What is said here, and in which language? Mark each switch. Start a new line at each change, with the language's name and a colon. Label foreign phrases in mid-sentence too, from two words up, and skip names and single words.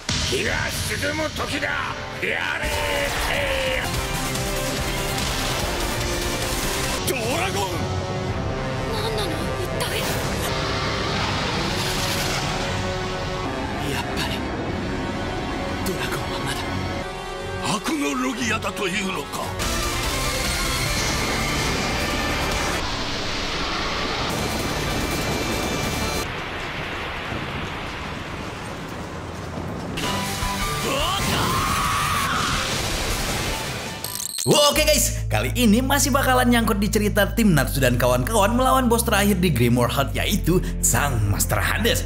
Japanese: 日が沈む時だ。やれドラゴン。何なの一体。やっぱりドラゴンはまだ悪のロギアだというのか。
Indonesian: Oke guys, kali ini masih bakalan nyangkut di cerita tim Natsu dan kawan-kawan melawan bos terakhir di Grimoire Heart, yaitu Sang Master Hades.